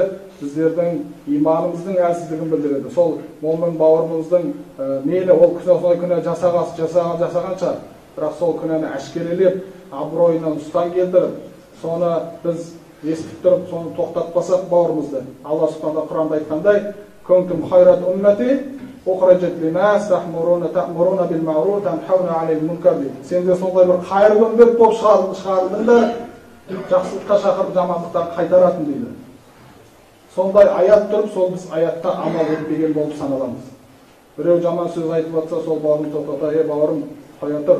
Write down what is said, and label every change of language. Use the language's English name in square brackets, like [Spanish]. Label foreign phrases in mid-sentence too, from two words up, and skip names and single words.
[Kazakh] Біздердің иманымыздың әлсіздігін білдіреді. Сол момын бауырымыздың мейлі ол күнә жасағанша, бірақ сол күнәні әшкерелеп, абыройынан ұстан келтіріп, соны біз естіп тұрып, соны тоқтатпасақ бауырымызды. Алла Субхану Құранда айтқандай, [Arabic] "كنتم خير أمة أخرجت للناس تأمرون بالمعروف وتنهون عن المنكر." [Kazakh] Сендер сондай бір қайырлы үмбет болып шығарылдыңдар, жақсылыққа шақырып жамандықтан қайтаратын дейді. Сондай аят тұрып, сол біз аятқа амал етпеген болып саналамыз. Біреу жаман сөз айтып жатса, сол бауырын тоқтата, бауырым, қоя тұр.